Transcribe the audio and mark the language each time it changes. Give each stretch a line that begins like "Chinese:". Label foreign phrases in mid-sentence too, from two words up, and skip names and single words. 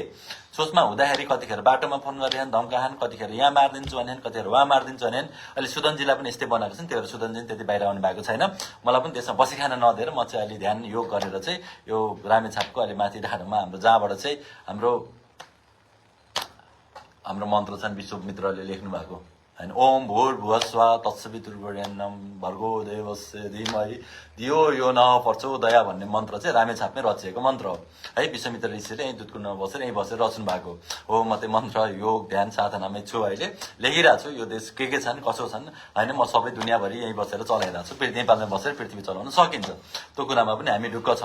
Nepali: सोचमा हुँदाखेरि कतिखेर बाटोमा फोन गरेन, धम्काहान, कतिखेर यहाँ मारिदिन्छु भने, कतिखेर उहाँ मारिदिन्छु भने। अहिले सुदनजीलाई पनि यस्तै बनाएको छ नि, त्यो सुदनजी त्यति बाहिर आउनु भएको छैन। मलाई पनि त्यसमा बसी खान नदिएर म चाहिँ अहिले ध्यान योग गरेर चाहिँ यो रामेछापको अलि माथि ढाडोमा हाम्रो जहाँबाट चाहिँ हाम्रो मन्त्र छन् विश्व मित्रले लेख्नु भएको होइन
Sanskrit: ओम भूर्भुवस्व तत्सवितुर्वरेण्यम भर्गो देवस्य धीमहि धियो यो न प्रचोदया
Nepali: भन्ने मन्त्र चाहिँ रामेछापमै रचिएको मन्त्र हो है। विश्वामित्र ऋषिले यहीँ दुधकुण्डमा बसेर यहीँ बसेर रचनु भएको हो। म चाहिँ मन्त्र योग ध्यान साधनामै छु, अहिले लेखिरहेको छु। यो देश के छन् कसो छन् होइन, म सबै दुनियाँभरि यहीँ बसेर चलाइरहेको छु। नेपालमा बसेर पृथ्वी चलाउन सकिन्छ, त्यो कुरामा पनि हामी ढुक्क छौँ।